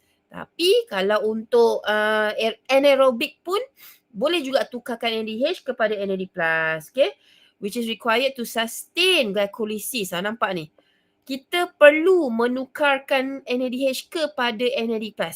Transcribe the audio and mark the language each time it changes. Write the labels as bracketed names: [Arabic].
[Malay] Tapi kalau untuk anaerobic pun boleh juga tukarkan NADH kepada NAD+. Okay? [English] Which is required to sustain glycolysis. [Malay] Nampak ni. Kita perlu menukarkan NADH kepada NAD+.